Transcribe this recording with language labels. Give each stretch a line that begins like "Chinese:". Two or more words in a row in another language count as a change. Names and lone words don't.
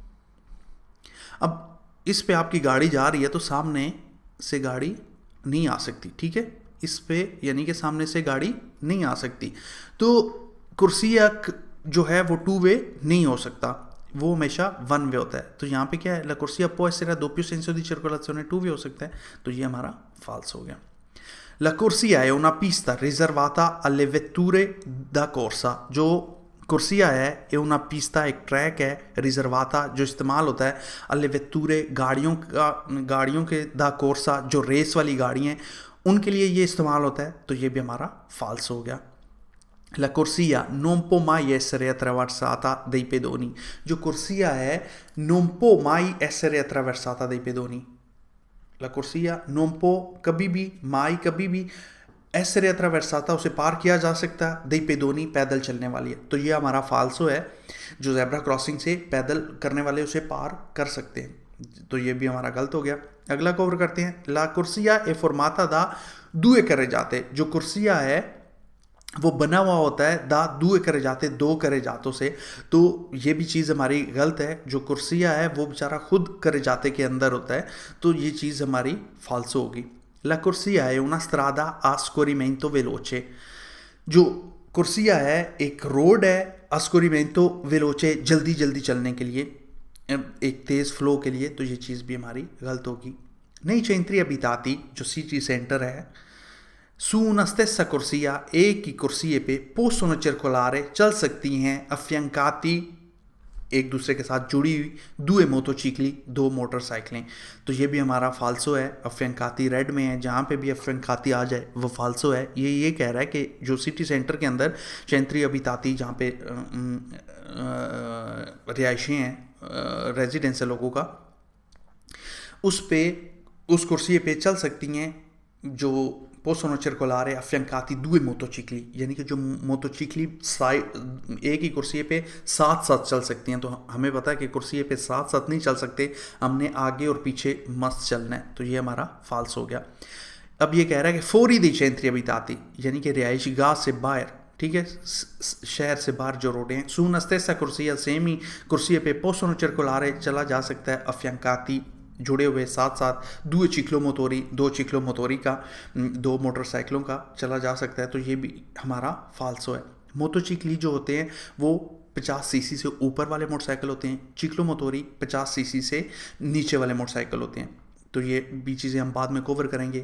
Hindi: अब इस पे आपकी गाड़ी जा रही है तो सामने से गाड़ी नहीं आ सकती, ठीक है, इस पे यानी कि सामने से गाड़ी नहीं आ सकती। तो कुर्सिया जो है वो 2 वे नहीं हो सकता, वो हमेशा 1 वे होता है। तो यहाँ पे क्या है?
Italian: La corsia può essere a doppio senso di circolazione
Hindi: 2 वे हो सकता है, तो ये हमारा false हो गया।
Italian: La corsia è una pista riservata alle vetture da corsa।
Hindi: जो कुर्सिया है ये
Italian: una pista
Hindi: एक ट्रैक है, रिजर्वाता जो इस्तेमाल होता है,
Italian: alle vetture
Hindi: गाड़ियों के
Italian: da corsa
Hindi: जो रेस वाली गाड़ी हैं उनके लिए ये इस्तेमाल होता है, तो ये भी हमारा false हो गया।
Italian: La corsia non può mai essere attraversata dai pedoni।
Hindi: जो कुर्सिया है
Italian: non può mai essere attraversata dai pedoni। La corsia non può
Hindi: कभी भी, mai कभी भी,
Italian: essere attraversata
Hindi: उसे पार किया जा सकता है,
Italian: dai pedoni
Hindi: पैदल चलने वाली है, तो ये हमारा फाल्सो है। जो
English: zebra crossing
Hindi: से पैदल करने वाले उसे पार कर सकते हैं, तो ये भी हमारा गलत हो गया। अगला कवर करते हैं।
Italian: La corsia è formata da 2 carreggiate।
Hindi: जो कुर्सिया है वो बना हुआ होता है
Italian: da 2 carreggiate
Hindi: 2 carreggiato से, तो ये भी चीज़ हमारी गलत है। जो कुर्सिया है वो बेचारा खुद carreggiate के अंदर होता है, तो ये चीज़ हमारी फाल्सो होगी।
Italian: La corsia è una strada a scorrimento veloce।
Hindi: जो कुर्सिया है एक रोड है,
Italian: a scorrimento veloce
Hindi: जल्दी जल्दी चलने के लिए, एक तेज़ फ्लो के लिए, तो ये चीज़ भी हमारी गलत होगी।
Italian: Nei centri abitati
Hindi: जो सिटी सेंटर है,
Italian: su una stessa corsia
Hindi: एक ही कुर्सिये पे
Italian: possono circolare
Hindi: चल सकती हैं affiancati एक दूसरे के साथ जुड़ी हुई 2 मोटोचिकली 2 मोटरसाइकिलें, तो ये भी हमारा फाल्सो है। affiancati रेड में है, जहाँ पे भी affiancati आ जाए वो फाल्सो है। ये कह रहा है कि जो सिटी सेंटर के अंदर
Italian: centri abitati
Hindi: जहाँ पे रिहायशी हैं, रेजिडेंस है लोगों का, उस कुर्सी पे चल सकती हैं जो
Italian: possono circolare affiancati
Hindi: 2 मोटोचिकली, यानी कि जो मोटोचिकली एक ही कुर्सी पे साथ साथ चल सकती हैं। तो हमें पता है कि कुर्सी पे साथ साथ नहीं चल सकते, हमने आगे और पीछे मस्त चलना है, तो ये हमारा फाल्स हो गया। अब ये कह रहा है कि
Italian: fuori dei centri abitati
Hindi: यानी कि रिहायशी गाह से बाहर, ठीक है, शहर से बाहर जो रोडें हैं,
Italian: su una stessa corsia
Hindi: सेम ही कुर्सी पे
Italian: possono circolare
Hindi: चला जा सकता है affiancati जुड़े हुए साथ साथ
Italian: 2 ciclomotori 2 ciclomotori
Hindi: का 2 मोटरसाइकिलों का चला जा सकता है, तो ये भी हमारा फाल्सो है। मोटोचिकली जो होते हैं वो 50 सीसी से ऊपर वाले मोटरसाइकिल होते हैं, चिक्लोमोटोरी 50 सीसी से नीचे वाले मोटरसाइकिल होते हैं, तो ये भी चीज़ें हम बाद में कवर करेंगे।